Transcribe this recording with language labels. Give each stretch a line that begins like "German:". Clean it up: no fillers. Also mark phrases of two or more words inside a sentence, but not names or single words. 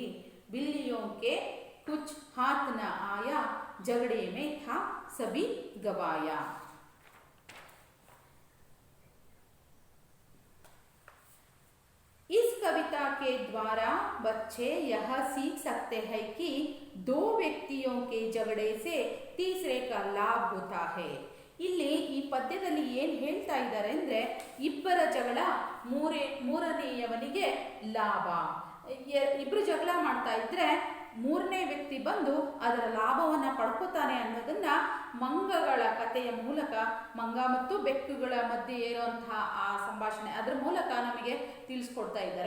Hindi: बिल्लियों के कुछ हाथ न आया, झगड़े में था सभी गवाया। इस कविता के द्वारा बच्चे यह सीख सकते हैं कि 2 व्यक्तियों के झगड़े से तीसरे का लाभ होता है।
Kannada: ಇಲ್ಲಿ ಈ ಪದ್ಯದಲ್ಲಿ ಏನು ಹೇಳ್ತಾ ಇದ್ದಾರೆ ಅಂದ್ರೆ, ಇಬ್ಬರ ಜಗಳ ಮೂರನೆಯವನಿಗೆ ಲಾಭ. ಇಬ್ರು ಜಗಳ ಮಾಡ್ತಾ ಇದ್ರೆ ಮೂರನೇ ವ್ಯಕ್ತಿ ಬಂದು ಅದರ ಲಾಭವನ್ನು ಪಡ್ಕೋತಾನೆ ಅನ್ನೋದನ್ನ ಮಂಗಗಳ ಕಥೆಯ ಮೂಲಕ, ಮಂಗ ಮತ್ತು ಬೆಕ್ಕುಗಳ ಮಧ್ಯೆ ಇರುವಂತಹ ಆ ಸಂಭಾಷಣೆ ಅದರ ಮೂಲಕ ನಮಗೆ ತಿಳಿಸ್ಕೊಡ್ತಾ ಇದ್ದಾರೆ.